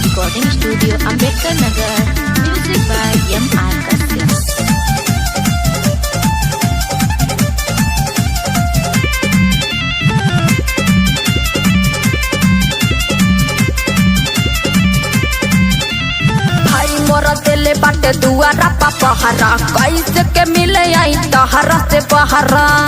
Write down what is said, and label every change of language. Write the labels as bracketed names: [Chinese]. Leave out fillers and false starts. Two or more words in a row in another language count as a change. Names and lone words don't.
[English] Recording Studio, Ambedkar Nagar. Music by M.R. Kassim. [Bhojpuri] दिले बाटे दुआरा पहरा कैसे के मिले आई तहरा से बहरा